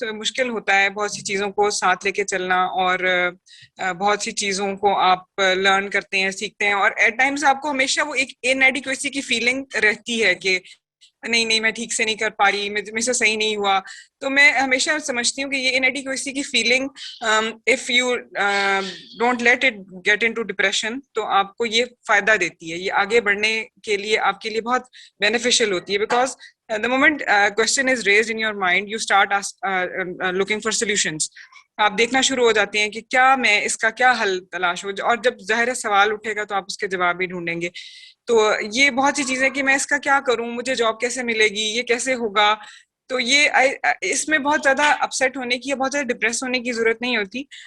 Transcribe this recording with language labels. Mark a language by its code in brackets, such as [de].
[ur] تو مشکل ہوتا ہے بہت سی چیزوں کو ساتھ لے کے چلنا, اور بہت سی چیزوں کو آپ لرن کرتے ہیں, سیکھتے ہیں, اور [en] at times [ur] آپ کو ہمیشہ وہ ایک انایڈیکویسی کی فیلنگ رہتی ہے کہ نہیں میں ٹھیک سے نہیں کر پا رہی, مجھ سے صحیح نہیں ہوا. تو میں ہمیشہ سمجھتی ہوں کہ یہ انایڈیکویسی کی feeling, [en] if you don't let it get into depression, [ur] تو آپ کو یہ فائدہ دیتی ہے, یہ آگے بڑھنے کے لیے آپ کے لیے بہت بینیفیشیل ہوتی ہے. [en] Because the moment question is raised in your mind, you start looking for solutions. [ur] آپ دیکھنا شروع ہو جاتے ہیں کہ کیا میں اس کا کیا حل تلاش ہو, اور جب ظاہر سوال اٹھے گا تو آپ اس کے جواب بھی ڈھونڈیں گے. تو یہ بہت سی چیزیں کہ میں اس کا کیا کروں, مجھے جاب کیسے ملے گی, یہ کیسے ہوگا. تو یہ اس میں بہت زیادہ اپسیٹ ہونے کی یا بہت زیادہ ڈپریس ہونے کی ضرورت نہیں ہوتی.